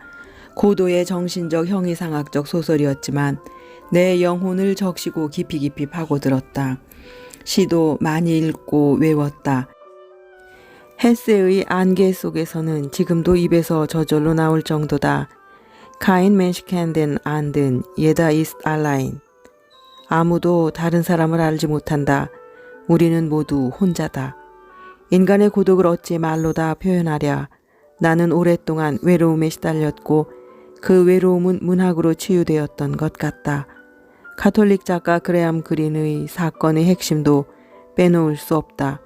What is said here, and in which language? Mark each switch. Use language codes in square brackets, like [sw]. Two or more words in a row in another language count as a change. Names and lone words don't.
[ko] 고도의 정신적 형이상학적 소설이었지만 내 영혼을 적시고 깊이 깊이 파고들었다. 시도 많이 읽고 외웠다. 헤세의 안개 속에서는 지금도 입에서 저절로 나올 정도다. [de] Kein Mensch kennt den anderen, jeder ist allein. [ko] 아무도 다른 사람을 알지 못한다. 우리는 모두 혼자다. 인간의 고독을 어찌 말로 다 표현하랴. 나는 오랫동안 외로움에 시달렸고 그 외로움은 문학으로 치유되었던 것 같다. 가톨릭 작가 그레암 그린의 사건의 핵심도 빼놓을 수 없다.